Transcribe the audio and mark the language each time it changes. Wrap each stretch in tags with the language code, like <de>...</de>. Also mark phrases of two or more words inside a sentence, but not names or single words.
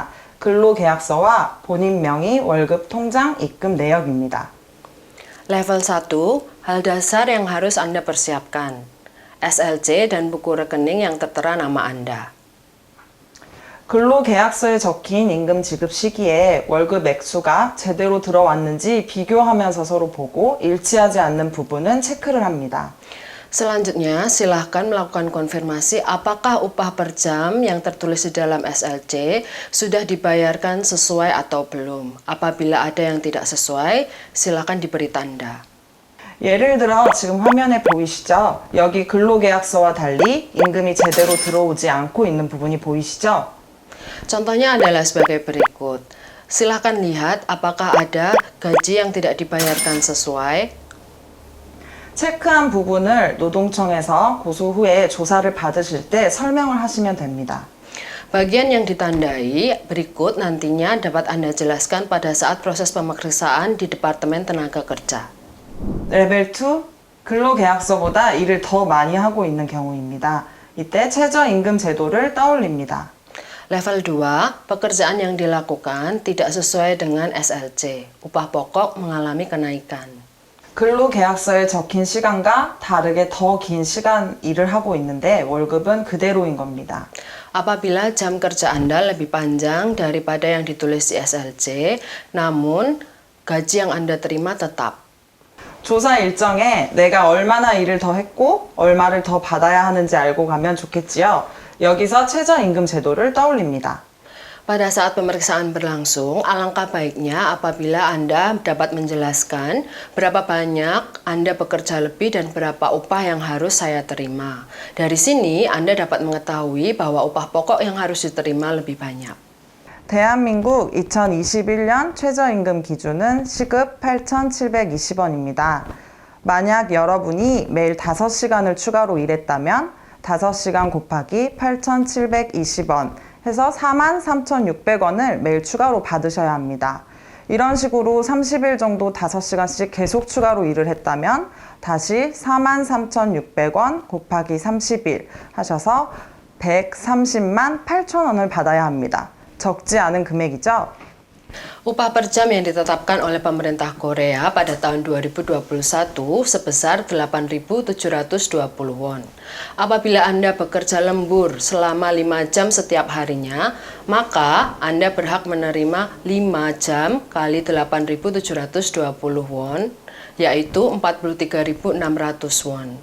<ko>근로계약서와 본인 명의, 월급, 통장, 입금 내역입니다.</ko> <id>Level 1, hal dasar yang harus Anda persiapkan. SLC dan buku rekening yang tertera nama Anda.</id> <ko>근로계약서에 적힌 임금 지급 시기에 월급 액수가 제대로 들어왔는지 비교하면서 서로 보고 일치하지 않는 부분은 체크를 합니다.</ko> <id>Selanjutnya, silahkan melakukan konfirmasi apakah upah per jam yang tertulis di dalam SLC sudah dibayarkan sesuai atau belum. Apabila ada yang tidak sesuai, silahkan diberi tanda.</id> <ko>예를 들어 지금 화면에 보이시죠? 여기 근로계약서와 달리 임금이 제대로 들어오지 않고 있는 부분이 보이시죠?</ko> <id>Contohnya adalah sebagai berikut. Silahkan lihat apakah ada gaji yang tidak dibayarkan sesuai.</id> <ko>체크한 부분을 노동청에서 고소 후에 조사를 받으실 때 설명을 하시면 됩니다.</ko> <id>Bagian yang ditandai berikut nantinya dapat Anda jelaskan pada saat proses pemeriksaan di Departemen Tenaga Kerja.</id> <ko>레벨 2, 근로계약서보다 일을 더 많이 하고 있는 경우입니다. 이때 최저임금 제도를 떠올립니다.</ko> <id>Level 2, pekerjaan yang dilakukan tidak sesuai dengan SLC. Upah pokok mengalami kenaikan.</id> <ko>근로계약서에 적힌 시간과 다르게 더 긴 시간 일을 하고 있는데 월급은 그대로인 겁니다.</ko> <id>Apabila jam kerja Anda lebih panjang daripada yang ditulis di SLC, namun gaji yang Anda terima tetap.</id> <ko>조사 일정에 내가 얼마나 일을 더 했고 얼마를 더 받아야 하는지 알고 가면 좋겠지요. 여기서 최저임금 제도를 떠올립니다.</ko> <id>Pada saat pemeriksaan berlangsung, alangkah baiknya apabila Anda dapat menjelaskan berapa banyak Anda bekerja lebih dan berapa upah yang harus saya terima. Dari sini, Anda dapat mengetahui bahwa upah pokok yang harus diterima lebih banyak.</id> <ko>대한민국 2021년 최저임금 기준은 시급 8,720원입니다. 만약 여러분이 매일 5시간을 추가로 일했다면 5시간 곱하기 8,720원 해서 43,600원을 매일 추가로 받으셔야 합니다. 이런 식으로 30일 정도 5시간씩 계속 추가로 일을 했다면 다시 43,600원 곱하기 30일 하셔서 130만 8천원을 받아야 합니다. 적지 않은 금액이죠?</ko> <id>Upah per jam yang ditetapkan oleh pemerintah Korea pada tahun 2021 sebesar 8.720 won. Apabila Anda bekerja lembur selama 5 jam setiap harinya, maka Anda berhak menerima 5 jam kali 8.720 won, yaitu 43.600 won.</id>